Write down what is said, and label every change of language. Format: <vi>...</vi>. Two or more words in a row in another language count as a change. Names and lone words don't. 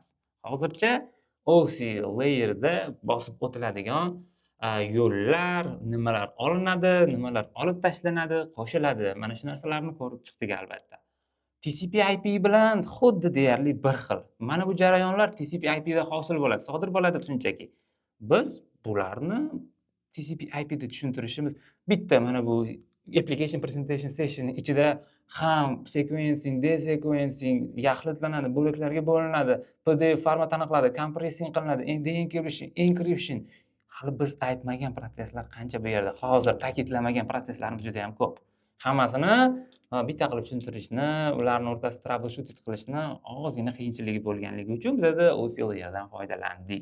<uz>Hozircha OC layer'da bosib o'tiladigan yo'llar, nimalar olinadi, nimalar olib tashlanadi, qo'shiladi. Mana shu narsalarni ko'rib chiqdik albatta. TCP/IP bilan xuddi deyarli bir xil. Mana bu jarayonlar TCP/IP da hosil bo'ladi, sodir bo'ladi shunchaki. Biz bularni TCP/IP da tushuntirishimiz bitta mana bu</uz> <en>application presentation session</en> <uz>ichida ham</uz> <en>sequencing, desequencing</en> <uz>yaxlitlanadi, bo'laklarga bo'linadi, PDF format aniqladi, compressing qilinadi, encryption. Hali biz aytmagan protseslar qancha bu yerda. Hozir ta'kidlamagan protseslarimiz juda ham ko'p. Hammasini bitta qilib tushuntirishni, ularning o'rtasida troubleshooting qilishni ozgina qiyinchiligi bo'lganligi uchun bizda OC layer'dan foydalandik.</uz>